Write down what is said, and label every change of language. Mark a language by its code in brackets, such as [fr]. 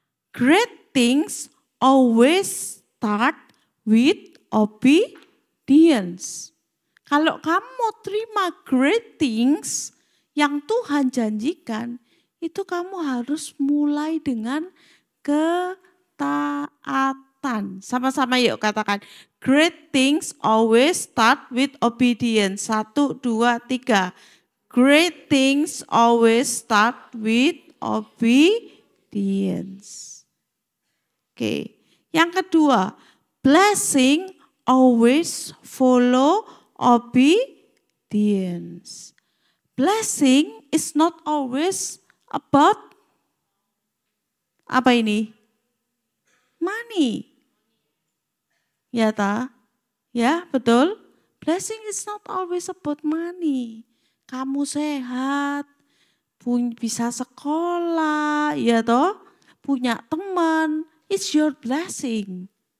[en] Great things always start with obedience. [id] Kalau kamu mau terima [en] great things [id] yang Tuhan janjikan, itu kamu harus mulai dengan ketaatan. Sama-sama yuk katakan, [en] great things always start with obedience. 1, 2, 3. Great things always start with obedience. Oke. [id] Yang kedua, [en] blessing always follow obedience. Blessing is not always about [id] apa ini? [en] Money. [id] Ya ta? Ya, betul. [en] Blessing is not always about money. [id] Kamu sehat, bisa sekolah, ya toh? Punya teman, [en] it's your blessing.